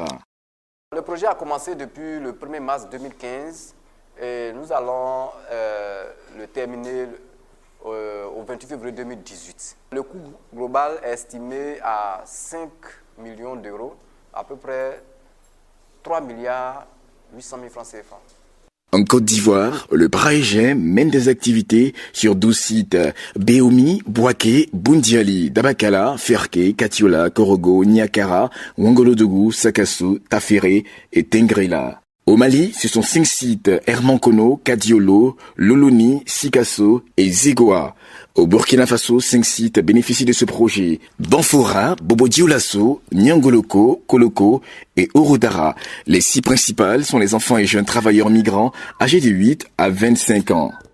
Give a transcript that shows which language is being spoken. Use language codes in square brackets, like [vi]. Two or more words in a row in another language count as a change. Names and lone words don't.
[fr] Le projet a commencé depuis le 1er mars 2015 et nous allons le terminer au 28 février 2018. Le coût global est estimé à 5 millions d'euros, à peu près 3 milliards 800 000 francs CFA. En Côte d'Ivoire, le PRAEGEM mène des activités sur 12 sites. Béoumi, Bouaké, Boundiali, Dabakala, Ferké, Katiola, Korogo, Niakara, Wangolodougou, Sakassou, Taféré et Tengrela. Au Mali, ce sont 5 sites, Hermankono, Kadiolo, Loloni, Sikasso et Zegoa. Au Burkina Faso, 5 sites bénéficient de ce projet. Banfora, Bobo-Dioulasso, Nyangoloko, Koloko et Orodara. Les 6 principales sont les enfants et jeunes travailleurs migrants âgés de 8 à 25 ans.